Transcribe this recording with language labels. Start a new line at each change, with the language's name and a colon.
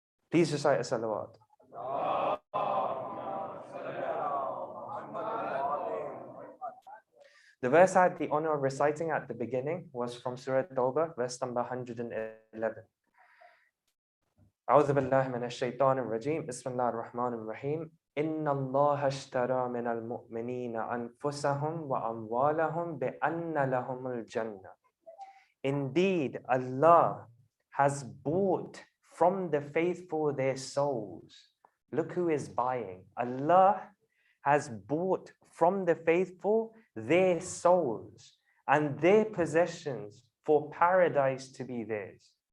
English: Please recite a salawat. The verse I had the honor of reciting at the beginning was from Surah Tawbah, verse number 111.
Arabic: أعوذ بالله من الشيطان الرجيم بسم الله الرحمن الرحيم إن الله اشترى من المؤمنين أنفسهم وأموالهم بأن لهم الجنة.
English: Indeed, Allah has bought from the faithful their souls. Look who is buying. Allah has bought from the faithful their souls and their possessions for paradise to be theirs.